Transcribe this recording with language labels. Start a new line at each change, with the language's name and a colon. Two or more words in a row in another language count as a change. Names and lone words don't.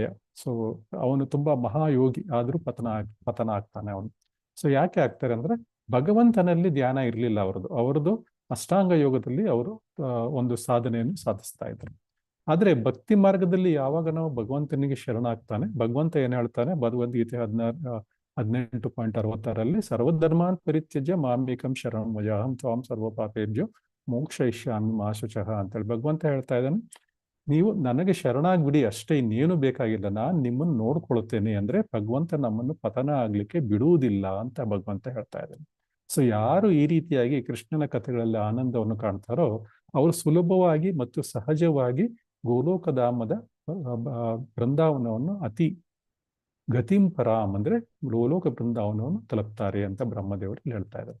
Kannada: ಸೊ ಅವನು ತುಂಬಾ ಮಹಾಯೋಗಿ ಆದ್ರೂ ಪತನ ಆಗ್ತಾನೆ ಅವನು. ಸೊ ಯಾಕೆ ಆಗ್ತಾರೆ ಅಂದ್ರೆ ಭಗವಂತನಲ್ಲಿ ಧ್ಯಾನ ಇರ್ಲಿಲ್ಲ ಅವರದು ಅಷ್ಟಾಂಗ ಯೋಗದಲ್ಲಿ ಅವರು ಒಂದು ಸಾಧನೆಯನ್ನು ಸಾಧಿಸ್ತಾ ಇದ್ರು. ಆದರೆ ಭಕ್ತಿ ಮಾರ್ಗದಲ್ಲಿ ಯಾವಾಗ ನಾವು ಭಗವಂತನಿಗೆ ಶರಣಾಗ್ತಾನೆ, ಭಗವಂತ ಏನ್ ಹೇಳ್ತಾನೆ ಭಗವದ್ಗೀತೆ 18.66
Sanskrit: ಸರ್ವಧರ್ಮಾನ್ ಪರಿತ್ಯಜ್ಯ ಮಾಮೇಕಂ ಶರಣಂ ಭಜ ಅಹಂ ತ್ವಾಂ ಸರ್ವ ಪಾಪೇಭ್ಯೋ ಮೋಕ್ಷಯಿಷ್ಯಾಮಿ ಮಾ ಶುಚಃ
Kannada: ಅಂತೇಳಿ ಭಗವಂತ ಹೇಳ್ತಾ ಇದ್ದಾನೆ. ನೀವು ನನಗೆ ಶರಣಾಗ್ಬಿಡಿ ಅಷ್ಟೇ, ಇನ್ನೇನು ಬೇಕಾಗಿಲ್ಲ, ನಾನು ನಿಮ್ಮನ್ನು ನೋಡ್ಕೊಳ್ತೇನೆ. ಅಂದ್ರೆ ಭಗವಂತ ನಮ್ಮನ್ನು ಪತನ ಆಗ್ಲಿಕ್ಕೆ ಬಿಡುವುದಿಲ್ಲ ಅಂತ ಭಗವಂತ ಹೇಳ್ತಾ ಇದ್ದಾನೆ. ಸೊ ಯಾರು ಈ ರೀತಿಯಾಗಿ ಕೃಷ್ಣನ ಕಥೆಗಳಲ್ಲಿ ಆನಂದವನ್ನು ಕಾಣ್ತಾರೋ ಅವರು ಸುಲಭವಾಗಿ ಮತ್ತು ಸಹಜವಾಗಿ ಗೋಲೋಕಧಾಮದ ಬೃಂದಾವನವನ್ನು ಅತಿ ಗತಿಂಪರಾಮ್ ಅಂದ್ರೆ ಗೋಲೋಕ ಬೃಂದಾವನವನ್ನು ತಲುಪ್ತಾರೆ ಅಂತ ಬ್ರಹ್ಮದೇವರು ಹೇಳ್ತಾ ಇದ್ದಾರೆ.